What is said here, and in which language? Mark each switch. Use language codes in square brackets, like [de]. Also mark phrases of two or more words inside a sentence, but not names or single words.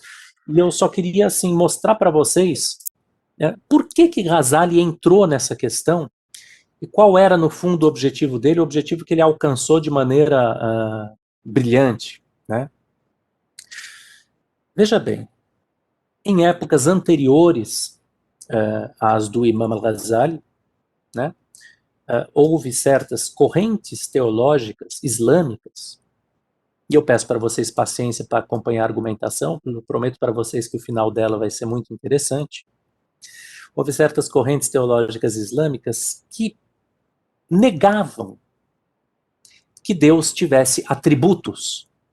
[pt] E eu só queria, assim, mostrar para vocês por que Ghazali entrou nessa questão e qual era, no fundo, o objetivo dele, o objetivo que ele alcançou de maneira brilhante, né? Veja bem, em épocas anteriores às do Imam al-Ghazali, né, houve certas correntes teológicas islâmicas, e eu peço para vocês paciência para acompanhar a argumentação, eu prometo para vocês que o final dela vai ser muito interessante. Houve certas correntes teológicas islâmicas que negavam que Deus tivesse atributos.